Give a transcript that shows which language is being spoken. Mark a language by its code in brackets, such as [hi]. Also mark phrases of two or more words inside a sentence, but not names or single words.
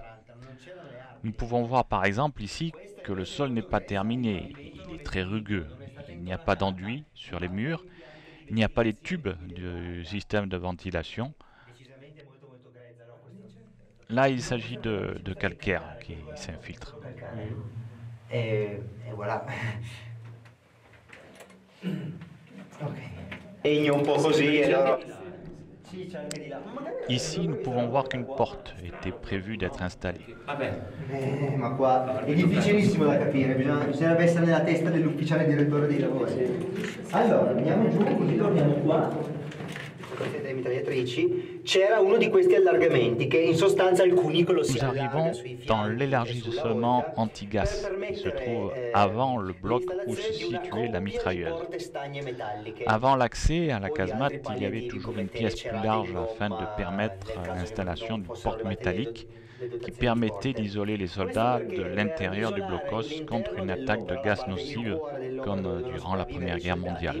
[fr] Nous pouvons voir par exemple ici que le sol n'est pas terminé, il est très rugueux, il n'y a pas d'enduit sur les murs, il n'y a pas les tubes du système de ventilation. Là, il s'agit de calcaire qui s'infiltre. Et voilà. [it] Okay. Un po' così. [fr] Ici, nous pouvons voir qu'une porte était prévue d'être installée. [it] Ma qua è difficilissimo da capire, bisognerebbe essere nella testa dell'ufficiale direttore dei lavori. Allora, andiamo giù, così torniamo qua. Delle mitragliatrici, c'era uno di questi allargamenti che in sostanza il cunicolo si allarga sui fianchi. [fr] Nous arrivons dans l'élargissement anti-gaz qui se trouve avant le bloc où se situait la mitrailleuse. Avant l'accès à la casemate, il y avait toujours une pièce plus large afin de permettre l'installation d'une porte métallique qui permettait d'isoler les soldats de l'intérieur du blocos contre une attaque de gaz nocive comme durant la Première Guerre mondiale.